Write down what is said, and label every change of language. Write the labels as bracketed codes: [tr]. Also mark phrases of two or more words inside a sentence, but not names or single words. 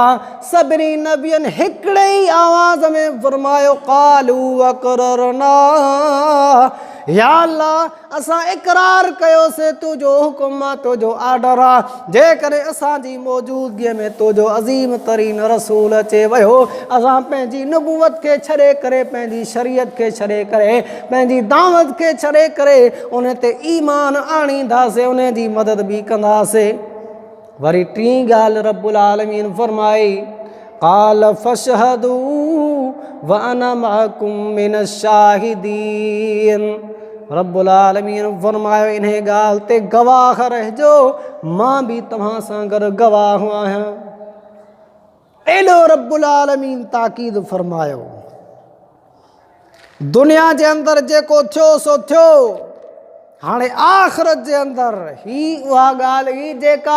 [sd] सभिनी नबियनि हिकिड़े ई आवाज़ में फरमायो [ar] قالوا أقررنا, [sd] या अल्लाह असां इक़रार कयोसीं तुंहिंजो हुकुम आहे, तुंहिंजो आर्डर आहे, जे करे असांजी मौजूदगीअ में तुंहिंजो अज़ीम तरीन रसूल अचे वियो, असां पंहिंजी नुबुवत खे छॾे करे, पंहिंजी शरीयत खे छॾे करे, पंहिंजी दावत खे छॾे करे उन ते ईमान आणींदासीं, उन जी मदद बि कंदासीं। वरी टीं ॻाल्हि रब्बुल आलमीन फरमाई, [ar] قال فاشهدوا و أنا معكم من الشاهدين. [sd] रब्बुल आलमीन फरमायो इन्हे ॻाल्हि ते गवाह रहिजो, मां भी तव्हां सां गॾु गवाह आहियां। एॾो रब्बुल आलमीन ताकीद फरमायो। दुनिया जे अंदरि जेको थियो सो थियो, हाणे आख़िरत जे अंदरि ही उहा ॻाल्हि ही जेका